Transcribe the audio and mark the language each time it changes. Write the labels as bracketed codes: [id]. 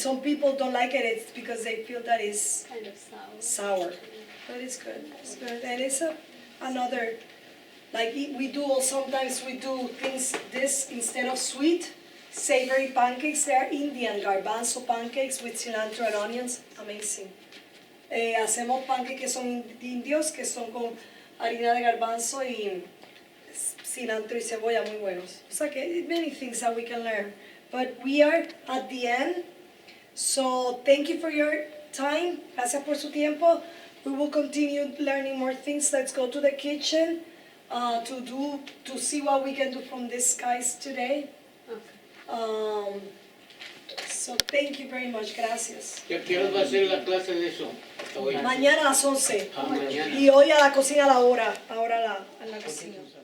[en] Some people don't like it, it's because they feel that it's Kind of sour. sour. But it's good. And it's another, like sometimes we do things this instead of sweet, savory pancakes. They are Indian garbanzo pancakes with cilantro and onions. Amazing. [es] Hacemos pancakes que son indios, que son con harina de garbanzo y cilantro y cebolla, muy buenos. O sea que [en] many things that we can learn. But we are at the end. So thank you for your time. [es] Gracias por su tiempo. [en] We will continue learning more things. Let's go to the kitchen to see what we can do from these guys today. So thank you very much. Gracias. [es] ¿Qué hora va a ser la clase de eso? Hoy. Mañana a las 11. Ah, mañana. Y hoy a la cocina a la hora. Ahora a la cocina.